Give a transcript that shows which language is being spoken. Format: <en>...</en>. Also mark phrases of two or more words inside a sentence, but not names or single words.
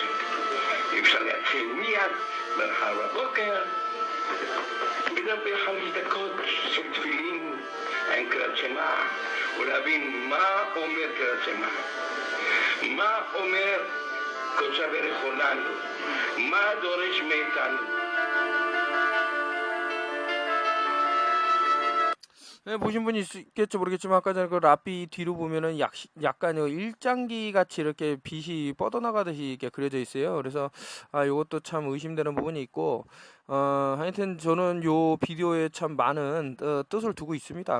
<he>אפשר להתחיל מיד, מחר בבוקר, לדבר 5 דקות של תפילין עם קריאת שמע, ולהבין מה אומר קריאת שמע. מה אומר קודש הברך לנו, מה דורש מאיתנו.</he> <ko>네, 보신 분이 있겠죠 모르겠지만 아까 전에 그 라삐 뒤로 보면은 약간 일장기 같이 이렇게 빛이 뻗어나가듯이 이렇게 그려져 있어요. 그래서 요것도 참 의심되는 부분이 있고 하여튼 저는 요 비디오에 참 많은 뜻을 두고 있습니다.</ko>